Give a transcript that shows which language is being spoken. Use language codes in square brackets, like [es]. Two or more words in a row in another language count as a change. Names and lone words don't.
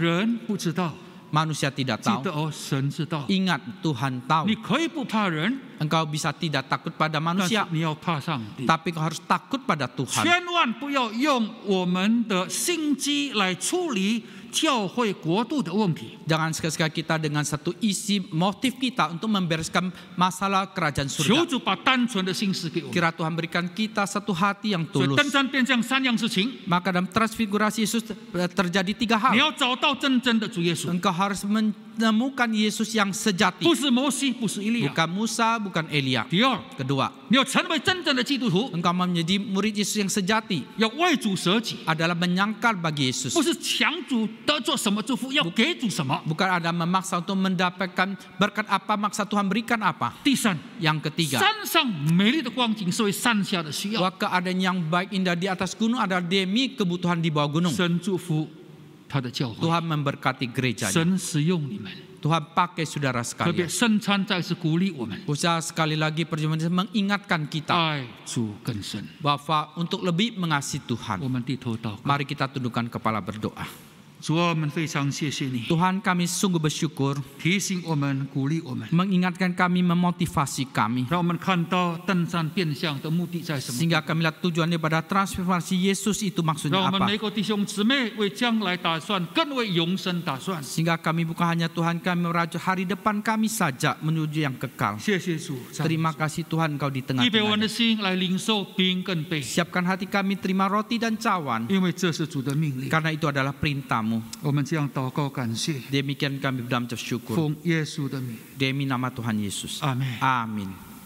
[zh] 人不知道， [id] Manusia tidak [zh] 记 [id] tahu. [zh] 得哦，神知道。 [id] Ingat Tuhan tahu. [zh] 你可以不怕人， [id] Engkau bisa tidak takut pada [zh] 但是 [id] manusia, [zh] 你要怕上帝。 [id] tapi kau harus takut pada Tuhan. [zh] 千万不要用我们的心机来处理教会国度的问题。 [id] Jangan sekali-sekali kita dengan satu isi motif kita untuk membereskan masalah kerajaan [zh] 求 [id] surga. [zh] 主把单纯的心思给我们。 [id] Kira Tuhan berikan kita satu hati yang [zh] 所以 [id] tulus. [zh] 登山变像3样事情， [id] Maka dalam transfigurasi Yesus terjadi 3 hal. [zh] 你要找到真正的主耶稣， [id] Engkau harus menemukan Yesus yang sejati. [zh] 不是摩西，不是以利亚。 [id] Bukan Musa, bukan Elia. [zh] 第二， [id] Kedua, [zh] 你要成为真正的基督徒， [id] engkau menjadi murid Yesus yang sejati [zh] 要为主舍己， [id] adalah menyangkal bagi Yesus. [zh] 不是强主得做什么祝福，要给主什么。 [id] Bukan ada memaksa untuk mendapatkan berkat apa, maksa Tuhan berikan apa. [zh] 第三， [id] Yang ketiga, [zh] 山上美丽的光景是为山下的需要， [id] bahwa keadaan yang baik indah di atas gunung adalah demi kebutuhan di bawah gunung. [zh] 神祝福他的教会， [id] Tuhan memberkati gerejanya. [zh] 神使用你们。 [id] Tuhan pakai saudara [zh] 特别 [id] sekalian. [zh] 圣餐再次鼓励我们 [id] Usaha sekali lagi perjumpaan ini mengingatkan kita [zh] 爱主更深。 [id] bahwa untuk lebih mengasihi [zh] 我 [id] Tuhan, [zh] 们低头祷告， [id] mari kita tundukkan kepala berdoa. [zh] 主啊，我们非常谢谢你， [id] Tuhan, kami sungguh bersyukur [zh] 提醒我们，鼓励我们， [id] mengingatkan kami, memotivasi kami [zh] 让我们看到登山变相的目的在什么。 [id] sehingga kami lihat tujuannya pada transformasi Yesus itu [zh] 让 [id] maksudnya [zh] 我们 [id] apa. [zh] 每个弟兄姊妹为将来打算，更为永生打算。 [id] Sehingga kami bukan hanya Tuhan kami merajut hari depan kami saja menuju yang kekal. [zh] 谢谢主， [id] Terima kasih Tuhan Engkau di [zh] 预备我们的 [id] tengah-tengah. [zh] 心来领受饼跟杯， [id] Siapkan hati kami terima roti dan cawan, [zh] 因为这是主的命令。 [id] karena itu adalah perintah-Mu. [zh] 我们这样祷告感谢， [id] Demikian kami bersyukur. [zh] 奉耶稣的名， [id] Demi nama Tuhan Yesus. [zh] 阿门。 [id] Amin.